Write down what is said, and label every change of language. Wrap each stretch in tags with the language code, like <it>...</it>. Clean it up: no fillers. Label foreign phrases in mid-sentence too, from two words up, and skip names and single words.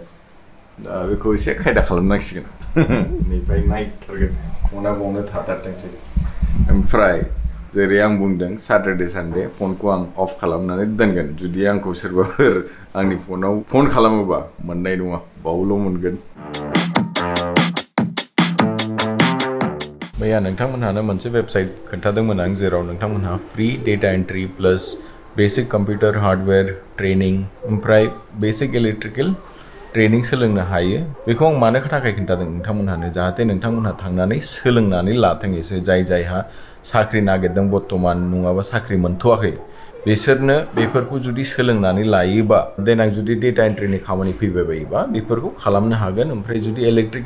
<brx>दा बेखौ एसे खायदा खालामनांसिगोन. निफ्राय नायथारगोन फना बावनो थाथारथोंसै ओमफ्राय जेरै आं बुंदों</brx> <en>Saturday Sunday</en> <brx>फनखौ आं अफ खालामनानै दोनगोन जुदि आंखौ सोरबाफोर आंनि फनाव फन खालामोबा मोननाय नङा बावल' मोनगोन मैया नोंथांमोनहानो मोनसे वेबसाइट खोन्थादोंमोन आं जेराव नोंथांमोनहा</brx> <en>free data entry plus basic computer hardware training</en> <brx>ओमफ्राय</brx> <en>basic electrical training</en> <brx>सोलोंनो हायो बेखौ आं मानो थाखाय खोन्थादों नोंथांमोनहानो जाहाथे नोंथांमोनहा थांनानै सोलोंनानै लाथों एसे जायहा साख्रि नागिरदों बर्तमान नङाबा साख्रि मोनथ'वाखै बिसोरनो बेफोरखौ जुदि सोलोंनानै लायोबा देनां जुदि डेटा एन्ट्रिनि खामानि फैबाय बायोबा बेफोरखौ खालामनो हागोन ओमफ्राय जुदि इलेक्ट्रिकल</brx>